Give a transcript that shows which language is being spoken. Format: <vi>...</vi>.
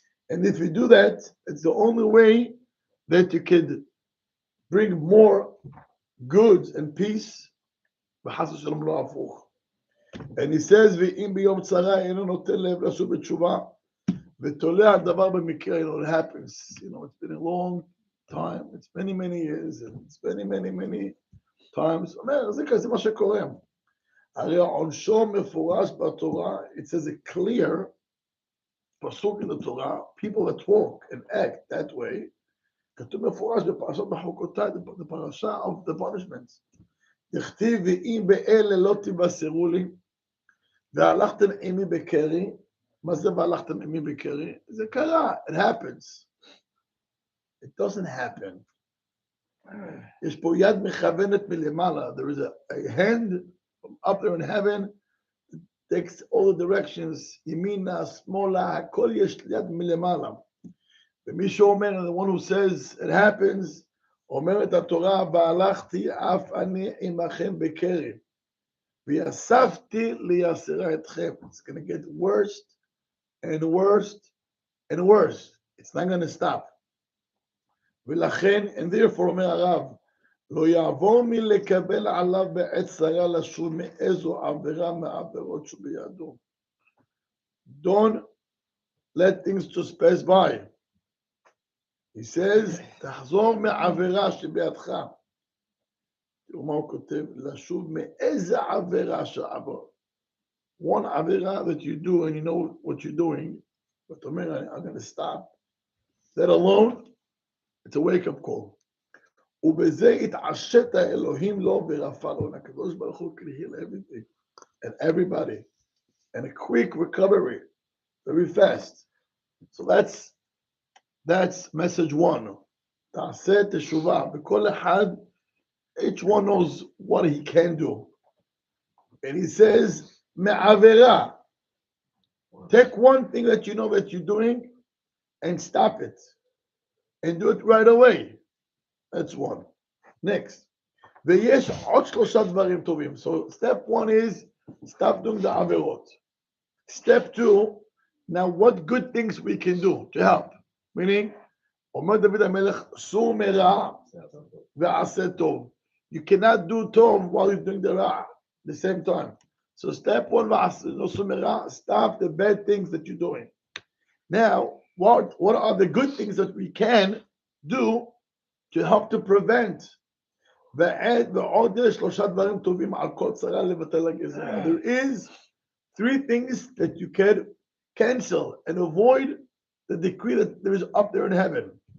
<en>And if you do that, it's the only way that you could bring more goods and peace. And he says,</en> <he>ואם ביום צרה אינו נותן לב לשוב בתשובה, ותולע הדבר במקרה,</he> <en>it happens. It's been a long time, it's many years, and it's many times.</en> <he>אומר, זה כזה מה שקורה. הרי עונשו מפורש בתורה,</he> <en>it says a clear pasuk in the Torah, people that walk and act that way,</en> <he>כתוב מפורש בפרשת בחוקותיי,</he> <en>the parasha of the punishments.</en> <he>דכתיב ואם באלה לא תבשרו לי, והלכתם עמי בקרי. מה זה והלכתם עמי בקרי? זה קרה,</he> <en>it happens. It doesn't happen.</en> <he>יש פה יד מכוונת מלמעלה.</he> <en>There is a hand from up there in heaven that takes all the directions,</en> <he>ימינה, שמאלה, הכל יש יד מלמעלה. ומי שאומר,</he> <en>the one who says it happens,</en> <he>אומר את התורה, והלכתי אף אני עמכם בקרי, ויאספתי ליסרה אתכם.</he> <en>It's going to get worse and worse and worse. It's not going to stop.</en> <he>ולכן,</he> <en>and therefore,</en> <he>אומר הרב, לא יעבור מלקבל עליו בעת צרה לשוב מאיזו עבירה מהעבירות שבידו.</he> <en>Don't let things just pass by. He says,</en> <he>תחזור מעבירה שבידך. תראו מה הוא כותב, לשוב מאיזה עבירה שעבר.</he> <en>One עבירה that you do and you know what you're doing, but אומר, I'm going to stop. That alone, it's a wake-up call.</en> <he>ובזה התעשת האלוהים לו ורפא לו.</he> <en>הקדוש ברוך הוא can heal everything and everybody. And a quick recovery, very fast. So that's message one.</en> <he>תעשה תשובה. בכל אחד,</he> <en>each one knows what he can do. And he says, מעבירה. Take one thing that you know that you're doing and stop it. And do it right away. That's one. Next.</en> <he>ויש עוד 3 דברים טובים.</he> <en>So step 1 is stop doing the עבירות. Step 2, now what good things we can do to help. Meaning,</en> <he>אומר דוד המלך, סור מרע ועשה טוב.</he> <en>You cannot do טוב while you're doing the רע at the same time. So step 1,</en> <he>לא סור מרע,</he> <en>stop the bad things that you're doing. Now, what are the good things that we can do to help to prevent? There is 3 things that you can cancel and avoid the decree that there is up there in heaven.</en>